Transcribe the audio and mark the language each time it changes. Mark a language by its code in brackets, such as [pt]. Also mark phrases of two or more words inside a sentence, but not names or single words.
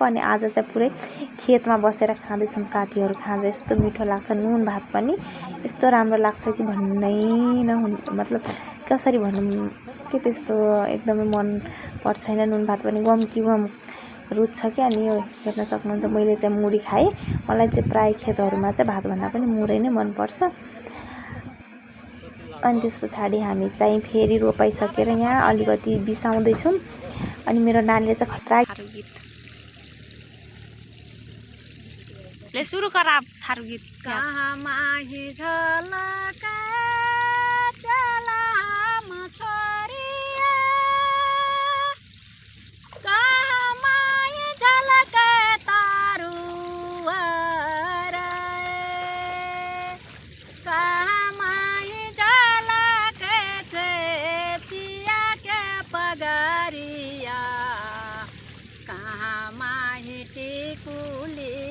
[ne] अनि आज चाहिँ पुरै खेतमा बसेर खाँदैछौँ साथीहरू खाजा यस्तो मिठो लाग्छ नुन भात पनि यस्तो राम्रो लाग्छ कि भन्नै मतलब कसरी भनौँ के त्यस्तो एकदमै मन पर्छ होइन नुन भात पनि गम रुच्छ कि अनि यो हेर्न सक्नुहुन्छ मैले चाहिँ मुरी खाएँ मलाई चाहिँ प्राय खेतहरूमा चाहिँ भातभन्दा पनि मुरै नै मनपर्छ अनि त्यस पछाडि हामी चाहिँ फेरि रोपाइसकेर यहाँ अलिकति बिसाउँदैछौँ अनि मेरो नानीले चाहिँ खतरा गीत ले सुरु गर थारू गीत [thl] कहाँ माही झलका चला मछरिया कहाँ माही झलका तारुआ कहाँ माही झलका पिया के पगरिया कहाँ माही टिकुली